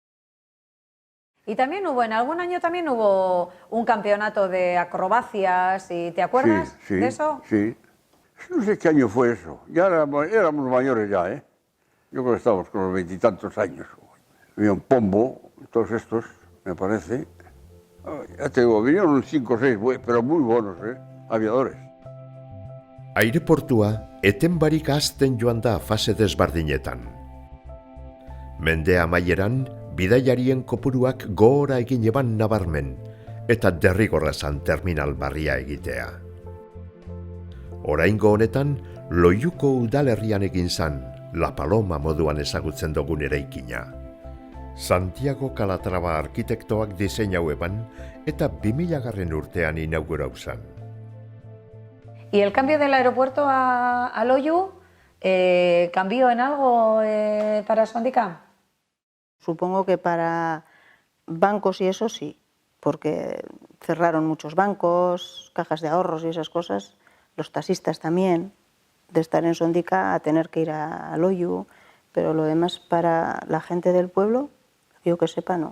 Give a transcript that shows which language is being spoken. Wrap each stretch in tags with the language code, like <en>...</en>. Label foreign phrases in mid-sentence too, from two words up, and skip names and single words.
<es>Y también hubo, en algún año también hubo un campeonato de acrobacias, ¿te acuerdas de eso? Sí. No sé qué año fue eso. Ya éramos mayores ya, ¿eh? Yo creo que estábamos con los 20 y tantos años. Había un Pombo, todos estos, me parece. Ya te digo, vinieron 5 o 6, pero muy buenos, aviadores.</es> <eu>Aireportua eten barik hazten joan da fase desbardinetan. Mende amaieran, bidaiarien kopuruak gora egin eban nabarmen, eta derrigorra zan terminal barria egitea. Oraingo honetan, Loiuko udalerrian egin zan, La Paloma moduan ezagutzen dugun eraikina. Santiago Calatrava arkitektoak diseinau eban, eta 2000. Urtean inaugurau zan.</eu> <es>¿Y el cambio del aeropuerto a Loiu cambió en algo para Sondica? Supongo que para bancos y eso sí, porque cerraron muchos bancos, cajas de ahorros y esas cosas, los taxistas también, de estar en Sondica a tener que ir a Loiu, pero lo demás para la gente del pueblo, yo que sepa, no.</es>